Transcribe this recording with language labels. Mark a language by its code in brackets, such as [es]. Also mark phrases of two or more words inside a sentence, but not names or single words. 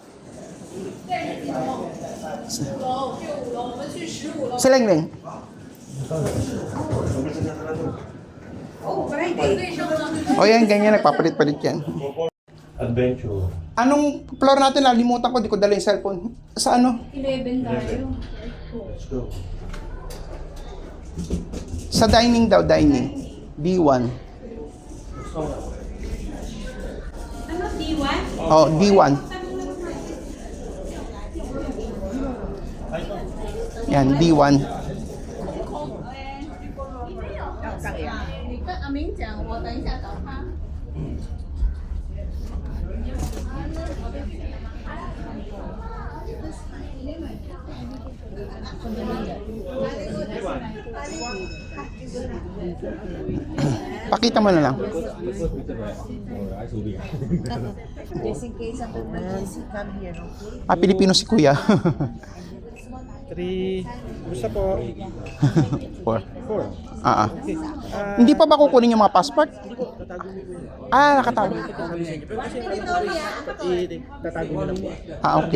[tl] Sileng-leng. O yan, ganyan. Nagpapalit-palit yan. Adventure. Anong floor natin? Nalimutan ko. Di ko dala yung cellphone. Sa ano? 11 tayo. [en] Let's go. [tl] Sa dining daw, dining. D1. Ano, D1? Oh, D1. Yan, D1. [zh] 跟阿明讲，我等一下找他。 [tl] Pakita mo na lang. [en] Just in case of emergency, come here, no? [tl] Pilipino si Kuya. 3, gusto po? 4. 4. Hindi pa ba kukunin yung mga passport? Nakatago. Tatago nyo lang po. Okay.